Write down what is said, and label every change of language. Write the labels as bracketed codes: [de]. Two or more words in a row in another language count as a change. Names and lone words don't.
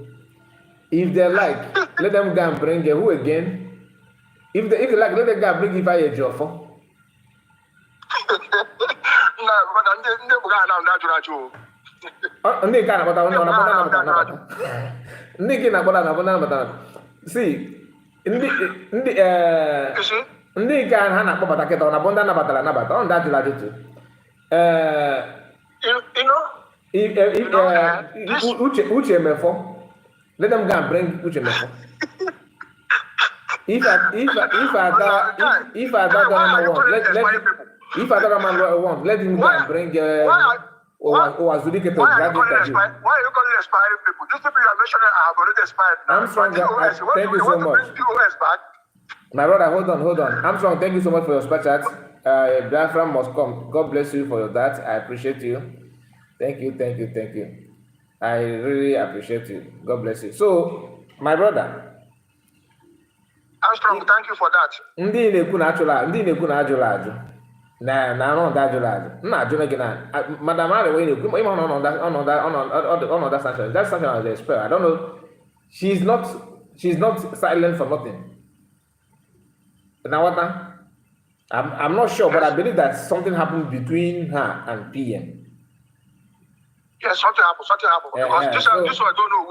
[en] If they like, let them go and bring who again? If they like, let them go and bring Ifa Ejiofor. See, [ig] ndị ka ha na-akpọbata kịta ọ na-abụ ndị anabatara anabata ọ ndị ajụrụ ajụjụ Uche Mefo, [en] let them go and bring Uche Mefo. If I want, let him go and bring Owazulike to graduate. Why are you calling expiring people? These people you are mentioning have already expired. Armstrong, thank you so much. My brother, hold on. Armstrong, thank you so much for your super chat. Biafra must come. God bless you for that. I appreciate you. Thank you. I really appreciate you. God bless you. So, my brother. Armstrong, thank you for that. [ig] Ndị na-ekwu na ajụla ajụ. Na ọnọdụ ajụla ajụ. Nna ajụ gị na Madam Ariwa na-ekwu ịma ọnọdụ sanction. [en] That sanction is a spell. I don't know. She's not silent for nothing. Now what? I'm not sure, but I believe that something happened between her and PM. Yes, something happened. Because this one I don't know.